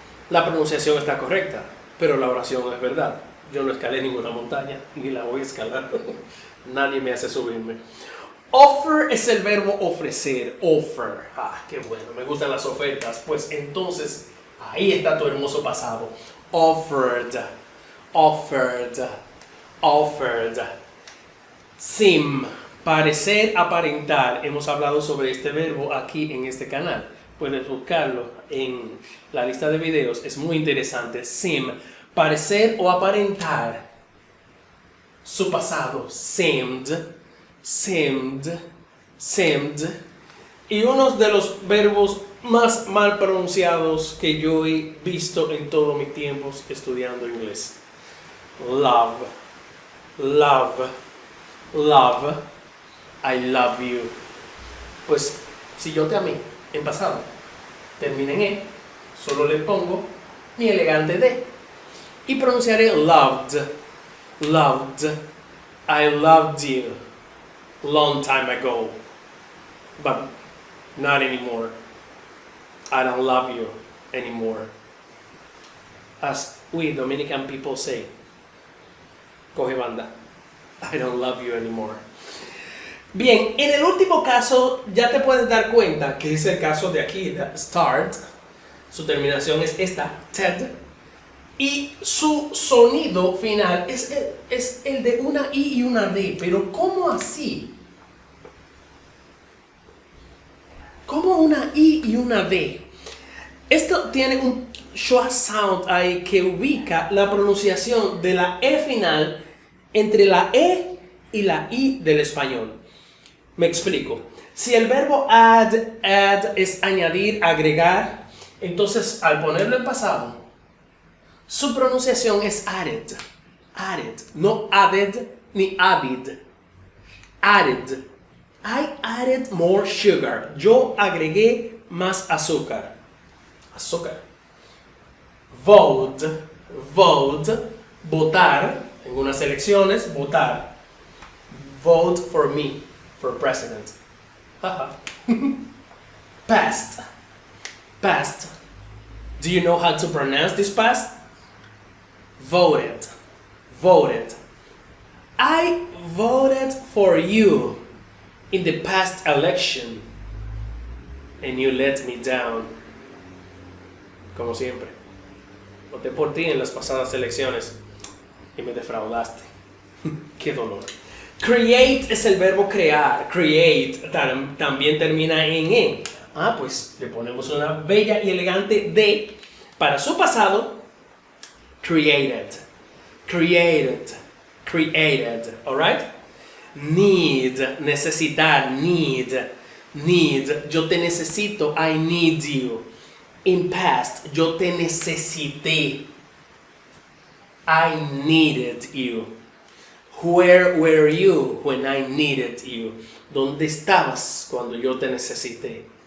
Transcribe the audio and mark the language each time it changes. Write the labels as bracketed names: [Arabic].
[Spanish] La pronunciación está correcta, pero la oración es verdad. Yo no escalé ninguna montaña, ni la voy a escalar. Nadie me hace subirme. Offer es el verbo ofrecer. Offer. Ah, qué bueno, me gustan las ofertas. Pues entonces, ahí está tu hermoso pasado. [English] Offered, offered, offered. [Spanish] Seem, parecer, aparentar. Hemos hablado sobre este verbo aquí en este canal. Puedes buscarlo en la lista de videos. Es muy interesante. Seem, parecer o aparentar. Su pasado, seemed. Seemed, seemed, y uno de los verbos más mal pronunciados que yo he visto en todos mis tiempos estudiando inglés. [English] Love, love, love, I love you. [Spanish] Pues si yo te amé en pasado, termina en E, solo le pongo mi elegante D y pronunciaré [English] loved, loved, I loved you. Long time ago, but not anymore. I don't love you anymore. As we Dominican people say, [Spanish] coge banda, [English] I don't love you anymore. [Spanish] Bien, en el último caso ya te puedes dar cuenta que es el caso de aquí, de start. Su terminación es esta, TED. Y su sonido final es el de una I y una D. Pero ¿cómo así? ¿Cómo una I y una D? Esto tiene un schwa sound ahí que ubica la pronunciación de la E final entre la E y la I del español. Me explico. Si el verbo add es añadir, agregar, entonces al ponerlo en pasado, su pronunciación es added, added, no added ni added, added. [English] I added more sugar. [Spanish] Yo agregué más azúcar. Azúcar. [English] Vote, vote, [Spanish] votar. En unas elecciones, votar. [English] Vote for me, for president. Past, past. Do you know how to pronounce this past? Voted, voted. I voted for you in the past election and you let me down. [Spanish] Como siempre, voté por ti en las pasadas elecciones y me defraudaste. Qué dolor. Create es el verbo crear. Create también termina en E. Ah, pues le ponemos una bella y elegante D para su pasado. [English] Created, created, created, alright? Need, [Spanish] necesitar, [English] need, [Spanish] yo te necesito, [English] I need you. In past, [Spanish] yo te necesité, [English] I needed you. Where were you when I needed you? [Spanish] ¿Dónde estabas cuando yo te necesité?